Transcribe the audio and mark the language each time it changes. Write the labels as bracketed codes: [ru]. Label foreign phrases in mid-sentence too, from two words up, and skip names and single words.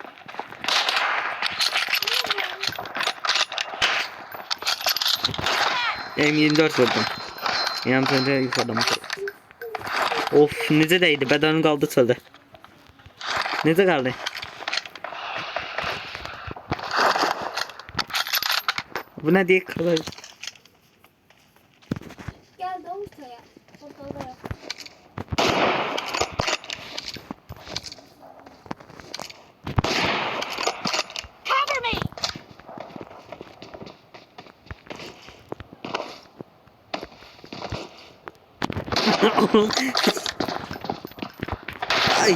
[az] M24 vurdum. Yəni səndə yuxarıdan. Of, necə dəydi? Bədənim qaldı çöldə. Necə qaldı? Bu nə deyək qalır? [tr] Gel de ortaya. Ortada yok. [en] Cover me! Ay.